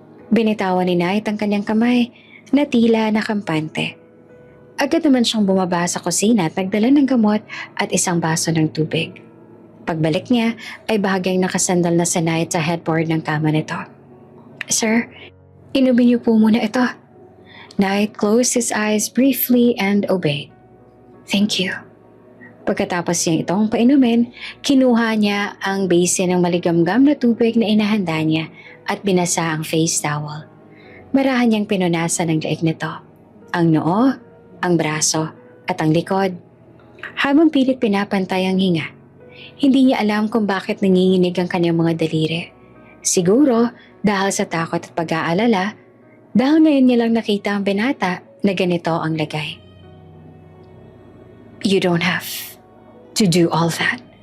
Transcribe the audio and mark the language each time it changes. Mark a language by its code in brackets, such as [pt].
[tl] Binitawan ni Knight ang kanyang kamay na tila nakampante. Agad naman siyang bumaba sa kusina at nagdala ng gamot at isang baso ng tubig. Pagbalik niya ay bahagyang nakasandal na si Knight sa headboard ng kama nito. Sir, inumin niyo po muna ito. [en] Knight closed his eyes briefly and obeyed. Thank you. [tl] Pagkatapos niya itong painumin, kinuha niya ang basin ng maligamgam na tubig na inahanda niya at binasa ang face towel. Marahan niyang pinunasan ang leeg nito, ang noo, ang braso at ang likod. Habang pilit pinapantay ang hinga, hindi niya alam kung bakit nanginginig ang kanyang mga daliri. Siguro dahil sa takot at pag-aalala, dahil ngayon niya lang nakita ang binata na ganito ang lagay. [en] You don't have to do all that.